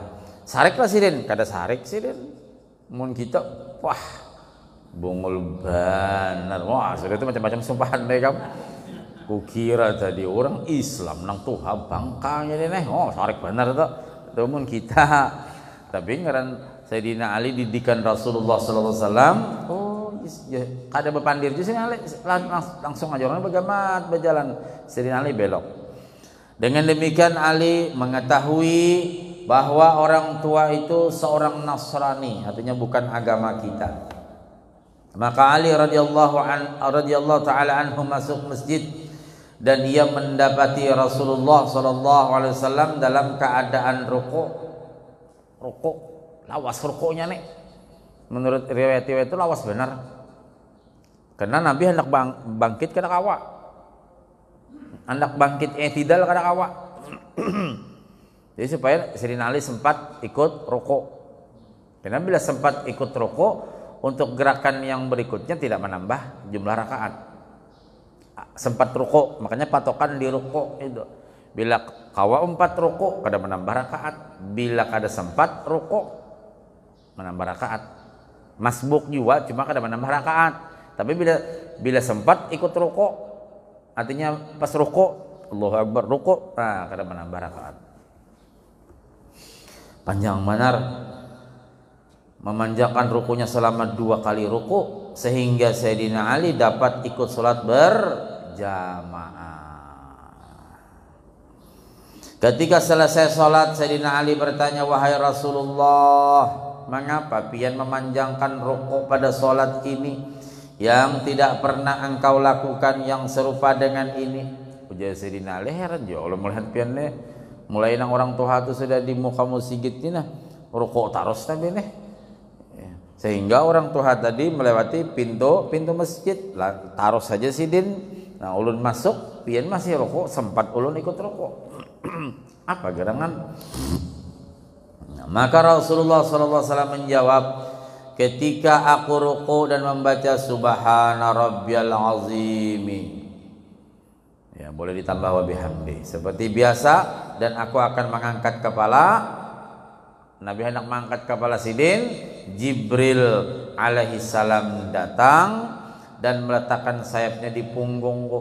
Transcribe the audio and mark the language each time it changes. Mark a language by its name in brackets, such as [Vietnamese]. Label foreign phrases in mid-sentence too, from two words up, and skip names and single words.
[Banjar] Sariklah sidin, kada sarik sidin. Mun kita, wah, bungul banar. Wah, sudah itu macam-macam sumpahan deh kamu. Kukira tadi orang Islam nang Tuhan bangkanya nih. Oh, sarik benar tuh. Itu mun kita. Tapi ngaran Sayyidina Ali didikan Rasulullah [Arabic] sallallahu alaihi wasallam. [Banjar] Oh, ya, kada bepandir je Sayyidina Ali langsung aja orang begamat berjalan. Sayyidina Ali belok. [Indonesian] Dengan demikian Ali mengetahui bahwa orang tua itu seorang Nasrani, artinya bukan agama kita. Maka Ali [Arabic] radhiyallahu taala anhu [Indonesian] masuk masjid dan ia mendapati Rasulullah [Arabic] sallallahu alaihi wasallam [Indonesian] dalam keadaan rukuk. [Banjar] Lawas rukuknya nih. Menurut riwayat-riwayat itu lawas benar. Karena Nabi hendak bangkit kada kawa. Hendak bangkit i'tidal kada kawa. Jadi supaya Sayyidina Ali sempat ikut rukuk. [Indonesian] Karena bila sempat ikut rukuk, untuk gerakan yang berikutnya tidak menambah jumlah rakaat. Sempat rukuk, makanya patokan di rukuk itu. [Banjar] Bila kawa 4 rukuk, kada menambah rakaat. Bila kada sempat rukuk, menambah rakaat. Masbuk juga, cuma kada menambah rakaat. Tapi bila sempat ikut rukuk, artinya pas rukuk, [Arabic] Allahu Akbar [Banjar] rukuk, nah kada menambah rakaat. [Indonesian] Panjang benar memanjangkan rukunya selama 2 kali ruku sehingga Sayyidina Ali dapat ikut sholat berjamaah. Ketika selesai sholat, Sayyidina Ali bertanya, wahai Rasulullah, mengapa pian memanjangkan ruku pada sholat ini yang tidak pernah engkau lakukan yang serupa dengan ini? [Banjar] Ujar Sayyidina Ali, heran ya Allah melihat pian nih. Mulai nang orang tua itu sudah di muka musigit ini nah rukuk taros tapi nih sehingga orang tua tadi melewati pintu masjid lah, taros saja sidin. Nah ulun masuk pian masih rukuk, sempat ulun ikut rukuk. [Indonesian] Apa gerangan? Nah, maka Rasulullah SAW menjawab, ketika aku rukuk dan membaca [Arabic] subhana rabbiyal azimi, [Indonesian] ya boleh ditambah [Arabic] wa bihamdi [Indonesian] seperti biasa, dan aku akan mengangkat kepala. Nabi hendak mengangkat kepala sidin, Jibril [Arabic] alaihi salam [Indonesian] datang dan meletakkan sayapnya di punggungku.